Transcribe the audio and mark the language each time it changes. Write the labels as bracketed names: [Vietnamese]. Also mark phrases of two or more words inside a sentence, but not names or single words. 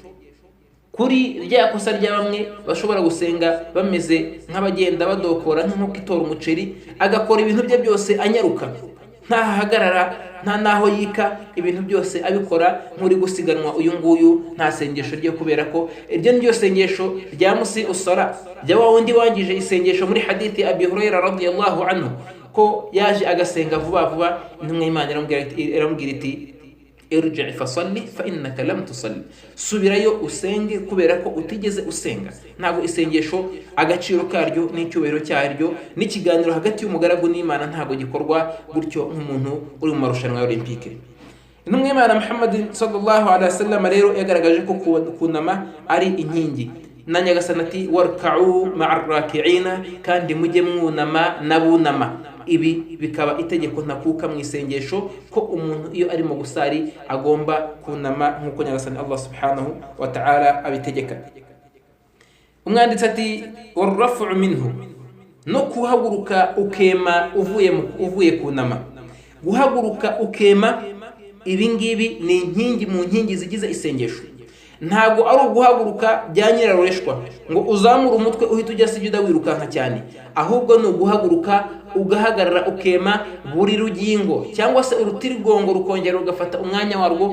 [Kinyarwanda] Kuri rya kosa rya bamwe bashobora gusenga bameze nk'abagenda badokora nk'uko itora umuceri, agakora ibintu bye byose anyaruka, ntahagarara, nta naho yika, ibintu byose abikora nk'uri gusiganwa. Uyu nguyu nta sengesho rye, kubera ko iryo niryo sengesho rya musi usara, rya wa wundi wangije isengesho muri hadithi Abi Hurairah [Arabic] رضي الله عنه, [Kinyarwanda] ko yaje agasenga vuba vuba, intumwa y'Imana iramubwira iti [Arabic] ارجع فصل فإنك لم تصل, [Kinyarwanda] subirayo usenge kubera ko utigeze usenga. Ntago isengesho agaciro karyo n'icyubahiro cyaryo n'ikiganiro hagati y'umugaragu n'Imana ntago gikorwa gutyo nk'umuntu uri mu marushanwa ya Olympique. Intumwa y'Imana Muhammad [Arabic] صلى الله عليه وسلم [Kinyarwanda] rero yagaragaje ko kunama ari inkingi. Na Nyagasani ati [Arabic] واركعوا مع الراكعين, [Kinyarwanda] kandi mujye mwunama nabunama. Ibi bikaba itegeko ntakuka mu isengesho ko umuntu iyo arimo gusari agomba kunama nk'uko Nyagasani [Arabic] الله سبحانه وتعالى [Kinyarwanda] abitegeka. Umwanditsi ati [Arabic] والرفع منه, [Kinyarwanda] no kuhaguruka ukema uvuye kunama. Guhaguruka ukema, ibingibi ni inkingi mu nkingi zigize isengesho. Ntago ari uguhaguruka bya nyirarureshwa ngo uzamura umutwe uhita ujya sijida wirukanka cyane, ahubwo ni uguhaguruka ugahagarara ukema buri rugingo cyangwa se urutirigongo rukongera rugafata umwanya warwo.